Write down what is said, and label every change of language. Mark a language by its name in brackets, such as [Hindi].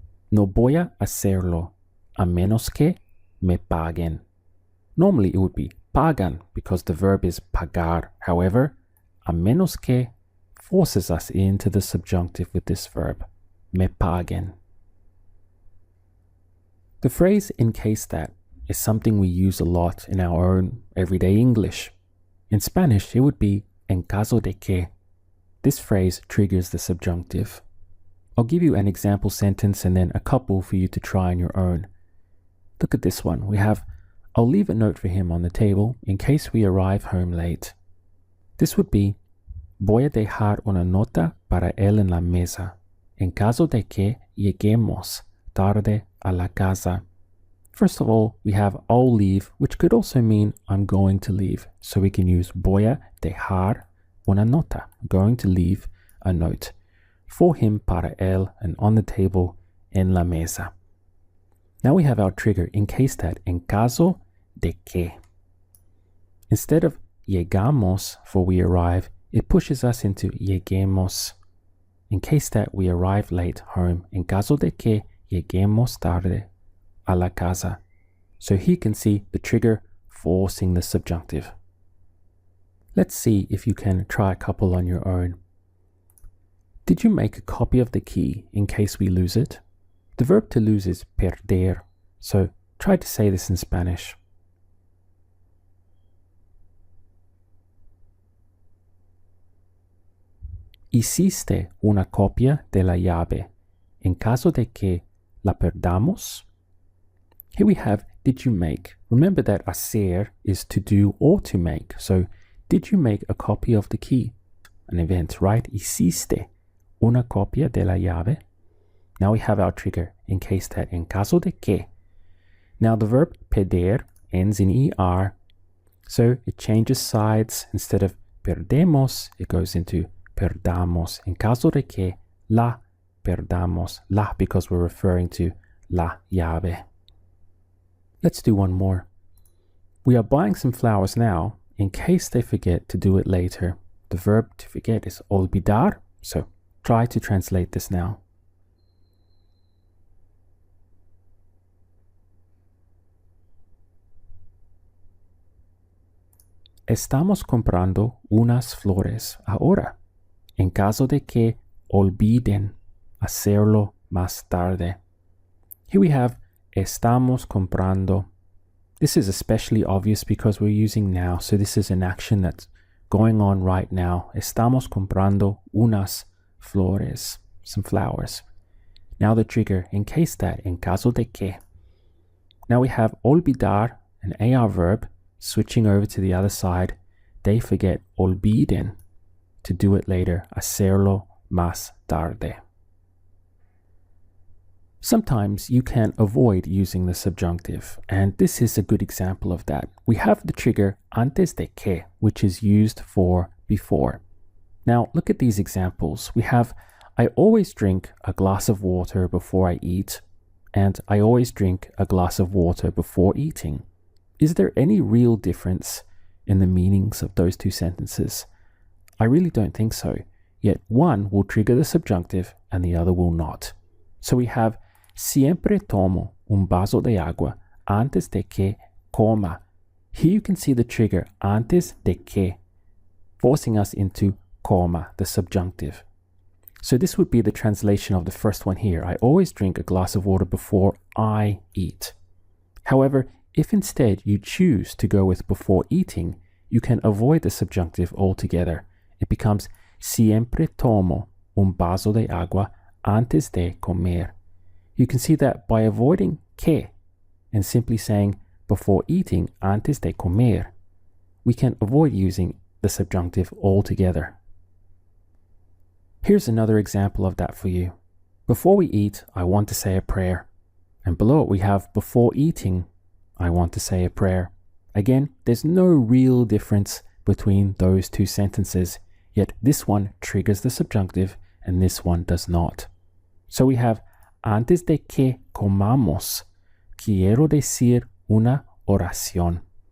[Spanish] No voy a hacerlo a menos que me paguen. [English] Normally it would be pagan because the verb is pagar. However, a menos que forces us into the subjunctive with this verb, [Spanish] me paguen. [English] The phrase in case that is something we use a lot in our own everyday English. In Spanish, it would be [Spanish] en caso de que. [English] This phrase triggers the subjunctive. I'll give you an example sentence and then a couple for you to try on your own. Look at this one. We have, I'll leave a note for him on the table in case we arrive home late. This would be, [Spanish] voy a dejar una nota para él en la mesa, en caso de que lleguemos tarde a la casa. [English] First of all, we have I'll leave, which could also mean I'm going to leave. So we can use [Spanish] voy a dejar una nota, [English] going to leave a note. for him, [Spanish] para él, [English] and on the table, [Spanish] en la mesa. [English] Now we have our trigger in case that, [Spanish] en caso de que. [English] Instead of llegamos for we arrive, it pushes us into lleguemos. In case that we arrive late home, [Spanish] en caso de que lleguemos tarde a la casa. [English] So here you can see the trigger forcing the subjunctive. Let's see if you can try a couple on your own. Did you make a copy of the key in case we lose it? The verb to lose is perder, so try to say this in Spanish. [Spanish] ¿Hiciste una copia de la llave en caso de que la perdamos? [English] Here we have did you make. Remember that hacer is to do or to make. So did you make a copy of the key? An event, right? [Spanish] Hiciste una copia de la llave. [English] Now we have our trigger in case that [Spanish] en caso de que. [English] Now the verb perder ends in er. So it changes sides. Instead of perdemos, it goes into perdamos. [Spanish] En caso de que la perdamos. [English] La because we're referring to la llave. Let's do one more. We are buying some flowers now in case they forget to do it later. The verb to forget is olvidar. So try to translate this now. [Spanish] Estamos comprando unas flores ahora, en caso de que olviden hacerlo más tarde. [English] Here we have [Spanish] estamos comprando. [English] This is especially obvious because we're using now, so this is an action that's going on right now. [Spanish] Estamos comprando unas flores, [English] some flowers. Now the trigger, in case that, [Spanish] en caso de que. [English] Now we have olvidar, an AR verb, switching over to the other side. They forget olviden, to do it later, [Spanish] hacerlo más tarde. [English] Sometimes you can avoid using the subjunctive, and this is a good example of that. We have the trigger antes de que, which is used for before. Now look at these examples. We have I always drink a glass of water before I eat, and I always drink a glass of water before eating. Is there any real difference in the meanings of those two sentences? I really don't think so, yet one will trigger the subjunctive and the other will not. So we have [Spanish] siempre tomo un vaso de agua antes de que coma. [English] Here you can see the trigger antes de que, forcing us into coma, the subjunctive. So this would be the translation of the first one here. I always drink a glass of water before I eat. However, if instead you choose to go with before eating, you can avoid the subjunctive altogether. It becomes [Spanish] siempre tomo un vaso de agua antes de comer. [English] You can see that by avoiding que and simply saying before eating [Spanish] antes de comer, [English] we can avoid using the subjunctive altogether. Here's another example of that for you. Before we eat, I want to say a prayer. And below it we have before eating, I want to say a prayer. Again, there's no real difference between those two sentences, yet this one triggers the subjunctive and this one does not. So we have [Spanish] antes de que comamos, quiero decir una oración.